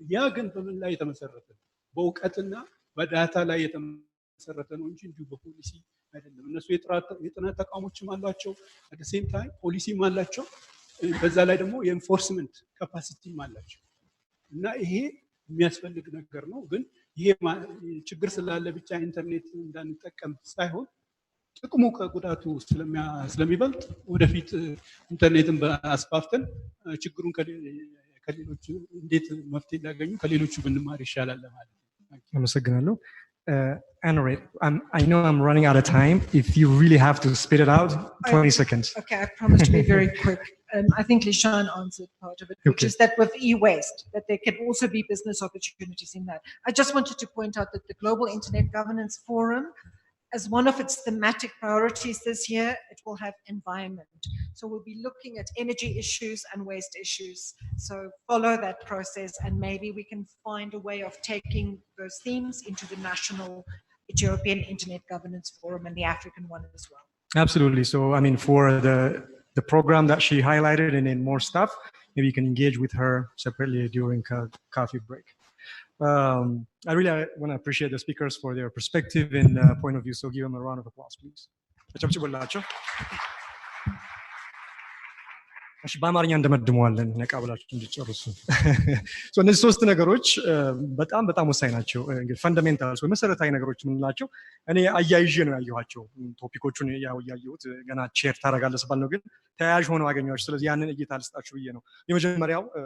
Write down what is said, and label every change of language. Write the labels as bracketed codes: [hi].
[am] ያ ግን በምን ላይ የተመሰረተ በእውቀትና በዳታ ላይ የተመሰረተ ነው እንጂ እንዲሁ በፖሊሲ አይደለም። እነሱ የጥናት ተቋሞችም አሏቸው፣ አት ሴም ታይም ፖሊሲም አላቸው። በዛ ላይ ደግሞ የኢንፎርስመንት ካፓሲቲም አላቸው። እና ይሄ የሚያስፈልግ ነገር ነው። ግን ይሄ ችግር ስላለ ብቻ ኢንተርኔት እንዳንጠቀም ሳይሆን ጥቅሙ ከጉዳቱ ስለሚበልጥ ወደፊት ኢንተርኔትን በአስፋፍተን ችግሩን ከሌሎቹ እንዴት መፍትሄ ሊያገኙ ከሌሎቹ ብንማር ይሻላል ማለት ነው። አመሰግናለሁ። [en] Anriette, I know I'm running out of time. If you really have to spit it out, 20 seconds. Okay, I promise to be very quick. I think Lishan answered part of it, which is that with e-waste, that there can also be business opportunities in that. I just wanted to point out that the Global Internet Governance Forum, as one of its thematic priorities this year, it will have environment. So we'll be looking at energy issues and waste issues. So follow that process and maybe we can find a way of taking those themes into the national Ethiopian Internet Governance Forum and the African one as well. Absolutely. So, I mean, for the program that she highlighted and then more stuff, maybe you can engage with her separately during coffee break. I really want to appreciate the speakers for their perspective and point of view. So give them a round of applause, please. [am] በአማርኛ እንደመድመዋለን ነቃ ብላችሁ እንድትጨርሱ። እነዚህ ሶስት ነገሮች በጣም ወሳኝ ናቸው። እንግዲህ ፈንዳሜንታልስ ወይ መሰረታዊ ነገሮች የምንላቸው እኔ አያይዤ ነው ያየኋቸው። ቶፒኮቹን ያየሁት ገና ሼር ታደርጋለህ ስባል ነው፣ ግን ተያያዥ ሆነው አገኘኋቸው። ስለዚህ ያንን እይታ ልስጣችሁ ብዬ ነው። የመጀመሪያው